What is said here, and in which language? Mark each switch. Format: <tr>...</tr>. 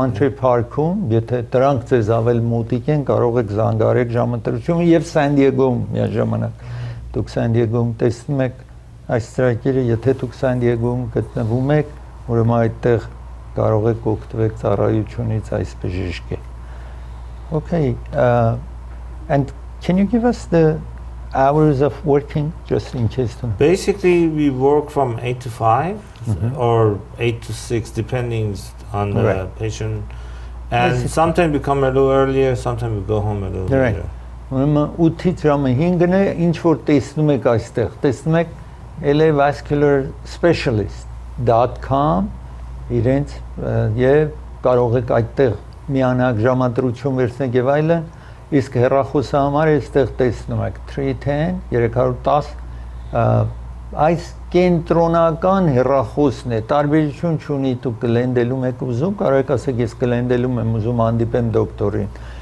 <hy>Park-ում, եթե դրանք ձեզ ավել մոտիկ են, կարող եք զանգարեք ժամընտրությունը եւ San Diego-ում միաժամանակ։ Դուք San Diego-ում տեսնում եք այս ծրագիրը, եթե դուք San Diego-ում գտնվում եք, ուրեմն այդտեղ կարող եք օգտվել ծառայությունից այս բժիշկի։</hy> <en>Okay, and can you give us the hours of working, just in case? Basically, we work from 8 to 5 or 8 to 6, depending on the patient. And sometimes we come a little earlier, sometimes we go home a little later.</en> <hy>Ուրեմն 8-ից ժամը 5-ն է, ինչ որ տեսնում եք այստեղ, տեսնում եք LA Vascular Specialists.com իրենց եւ կարող եք այդտեղ միանակ ժամադրություն վերցնեք եւ այլն, իսկ հեռախոսահամարը այստեղ տեսնում եք 310 310 այս կենտրոնական հեռախոսն է, տարբերություն չունի, դուք Glendale-ում եք ուզում, կարող եք ասեք ես Glendale-ում եմ ուզում հանդիպեմ դոկտորին։</hy>